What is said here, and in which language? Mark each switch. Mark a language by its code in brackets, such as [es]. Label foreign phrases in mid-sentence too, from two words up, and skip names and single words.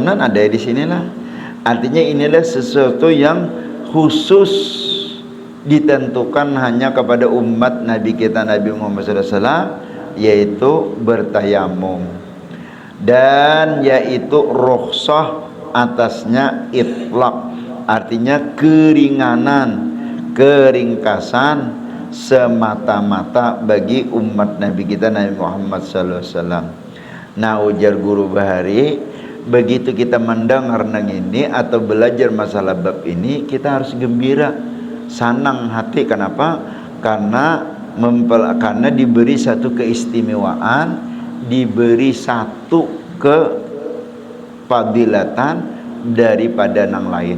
[id] Dan ada di sinilah, artinya inilah sesuatu yang khusus ditentukan hanya kepada umat Nabi kita Nabi Muhammad [ar] صلى الله عليه وسلم, [id] yaitu bertayamum. Dan yaitu rukhsah atasnya itlaq, artinya keringanan, keringkasan semata-mata bagi umat Nabi kita Nabi Muhammad [ar] صلى الله عليه وسلم. [id] Nah, ujar Guru Bahari, begitu kita mendengar nang ini atau belajar masalah bab ini, kita harus gembira, senang hati. Kenapa? Karena diberi satu keistimewaan, diberi satu kefadilatan daripada nang lain.